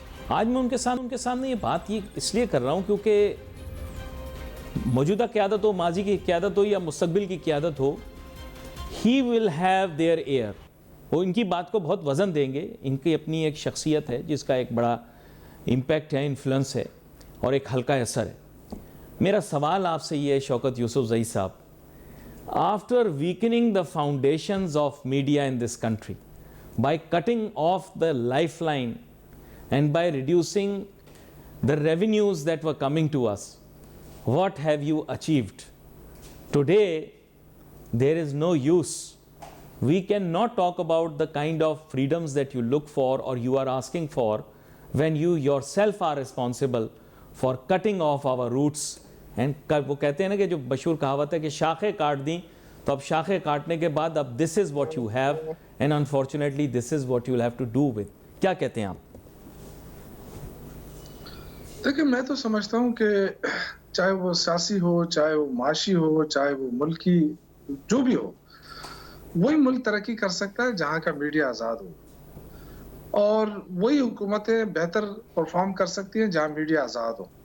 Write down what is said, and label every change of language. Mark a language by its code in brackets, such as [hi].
[ur] آج میں ان کے سامنے یہ بات اس لیے کر رہا ہوں کیونکہ موجودہ قیادت ہو، ماضی کی قیادت ہو یا مستقبل کی قیادت ہو، [en] He will have their ear. [ur] وہ ان کی بات کو بہت وزن دیں گے. ان کی اپنی ایک شخصیت ہے جس کا ایک بڑا امپیکٹ ہے، انفلوئنس ہے، اور ایک ہلکا اثر ہے. میرا سوال آپ سے یہ ہے شوکت یوسف زئی صاحب، [en] after weakening the foundations of media in this country by cutting off the lifeline and by reducing the revenues that were coming to us, what have you achieved? Today there is no use. We cannot talk about the kind of freedoms that you look for or you are asking for when you yourself are responsible for cutting off our roots. [ur] And وہ کہتے ہیں نا کہ جو مشہور کہاوت ہے کہ شاخیں کاٹ دیں تو اب شاخیں کاٹنے کے بعد اب [en] This is what you have and unfortunately this is what you will have to do with. [ur] کیا کہتے ہیں آپ؟ دیکھیں، میں تو سمجھتا ہوں کہ چاہے وہ سیاسی ہو، چاہے وہ معاشی ہو، چاہے وہ ملکی جو بھی ہو، وہی ملک ترقی کر سکتا ہے جہاں کا میڈیا آزاد ہو، اور وہی حکومتیں بہتر پرفارم کر سکتی ہیں جہاں میڈیا آزاد ہو.